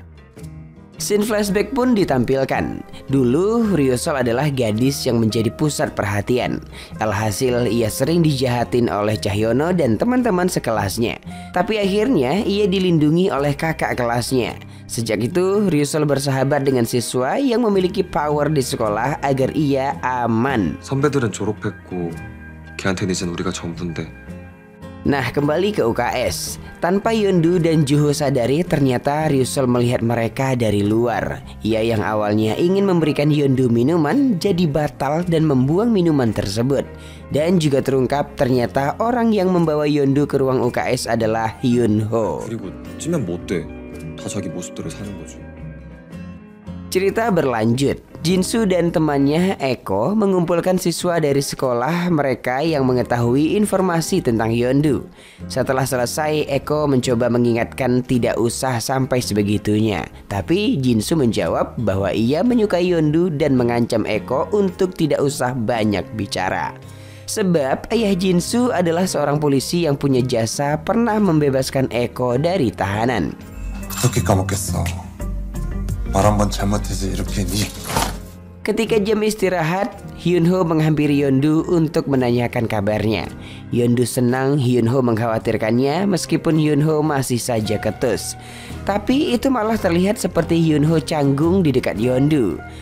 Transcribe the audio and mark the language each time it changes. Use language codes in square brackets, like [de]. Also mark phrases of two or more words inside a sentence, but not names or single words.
[id] Scene flashback pun ditampilkan. Dulu Ryusol adalah gadis yang menjadi pusat perhatian. Alhasil ia sering dijahatin oleh Cahyono dan teman-teman sekelasnya. Tapi akhirnya ia dilindungi oleh kakak kelasnya. Sejak itu Ryusol bersahabat dengan siswa yang memiliki power di sekolah agar ia aman. [ko] 선배들은 졸업했고 걔한테는 이젠 우리가 전부인데. [id] Nah, kembali ke UKS. Tanpa Yeondu dan Juho sadari, ternyata Ryusol melihat mereka dari luar. Ia yang awalnya ingin memberikan Yeondu minuman jadi batal dan membuang minuman tersebut. Dan juga terungkap ternyata orang yang membawa Yeondu ke ruang UKS adalah Hyunho. [ko] 그리고 찌면 뭐 어때? 다 자기 모습대로 사는 거지. [id] Cerita berlanjut. Jinsu dan temannya Eko mengumpulkan siswa dari sekolah mereka yang mengetahui informasi tentang Yeondu. Setelah selesai, Eko mencoba mengingatkan tidak usah sampai sebegitunya. Tapi Jinsu menjawab bahwa ia menyukai Yeondu dan mengancam Eko untuk tidak usah banyak bicara. Sebab ayah Jinsu adalah seorang polisi yang punya jasa pernah membebaskan Eko dari tahanan. [ko] 어떻게 까먹겠어. 말 한 번 잘못해서 이렇게 니. [id] Ketika jam istirahat, Hyunho menghampiri Yeondu untuk menanyakan kabarnya. Yeondu senang Hyunho mengkhawatirkannya meskipun Hyunho masih saja ketus. Tapi itu malah terlihat seperti Hyunho canggung di dekat Yeondu.